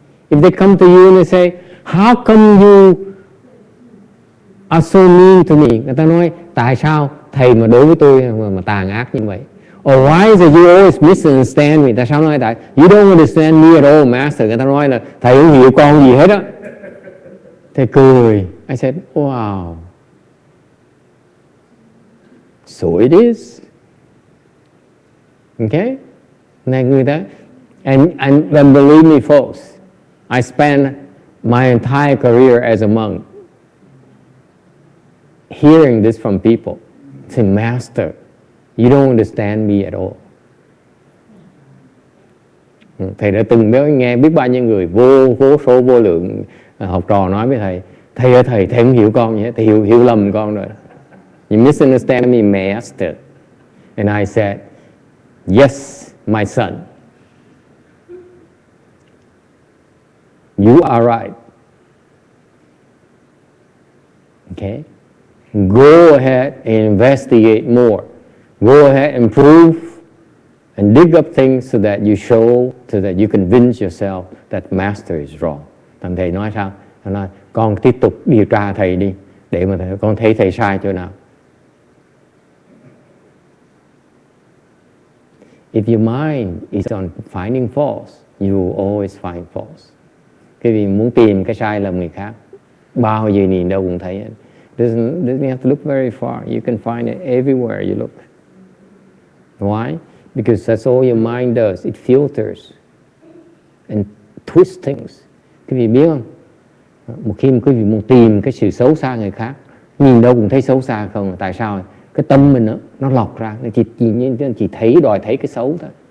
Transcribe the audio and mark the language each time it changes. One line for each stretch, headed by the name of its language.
English: If they come to you and they say, how come you are so mean to me?
Vietnamese: Người ta nói, tại sao thầy mà đối với tôi mà tàn ác như vậy?
English: Or why is it you always misunderstand me?
Vietnamese: Tại sao nói tại
English: you don't understand me at all, master?
Vietnamese: Người ta nói là thầy không hiểu con gì hết á. Thầy cười.
English: I said, wow. So it is. Okay?
Vietnamese: Này người ta,
English: and believe me folks, I spent my entire career as a monk hearing this from people. Saying, Master, you don't understand me at all.
Vietnamese: Thầy đã từng nghe biết bao nhiêu người vô số vô lượng học trò nói với thầy, thầy ơi thầy không hiểu con gì hết, thầy hiểu lầm con rồi.
English: You misunderstand me, Master. And I said, yes, my son. You are right. Okay? Go ahead and investigate more. Go ahead and prove and dig up things so that you convince yourself that Master is wrong.
Vietnamese: Thằng thầy nói sao? Thầy nói, con tiếp tục điều tra thầy đi, để mà con thấy thầy sai chỗ nào.
English: If your mind is on finding faults, you will always find faults.
Vietnamese: Cái vì muốn tìm cái sai lầm người khác, bao giờ nhìn đâu cũng thấy.
English: Doesn't have to look very far. You can find it everywhere you look. Why? Because that's all your mind does. It filters and twists things.
Vietnamese: Quý vị biết không? Một khi quý vị muốn tìm cái sự xấu xa người khác, nhìn đâu cũng thấy xấu xa không. Tại sao? Cái tâm mình nó lọc ra, chỉ đòi thấy cái xấu thôi.